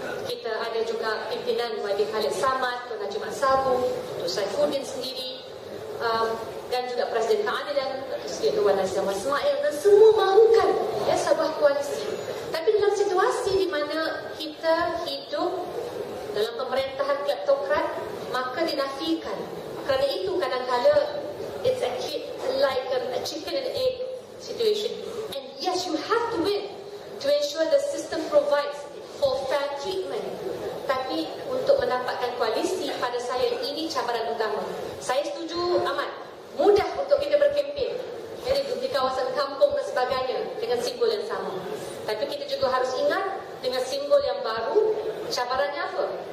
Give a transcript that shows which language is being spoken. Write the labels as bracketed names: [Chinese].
[Malay] Kita ada juga pimpinan YB Khalid Samad, Tuan Haji Mat Sabu, Datuk Saifuddin sendiri, dan juga Presiden Keadilan, Dewan Azam Ismail, dan semua mahukan sebuah koalisi. Tapi dalam situasi di mana kita hidup dalam pemerintahan kleptokrat, maka dinafikan. Kerana itu kadang-kadang [English] it's like a chicken and egg situation. And yes, you have to win to ensure the system provides for fair treatment. [Malay] Tapi untuk mendapatkan koalisi, pada saya ini cabaran utama. Saya setuju amat, mudah untuk kita berkempen di kawasan kampung dan sebagainya dengan simbol yang sama. Tapi kita juga harus ingat dengan simbol yang baru, cabarannya apa?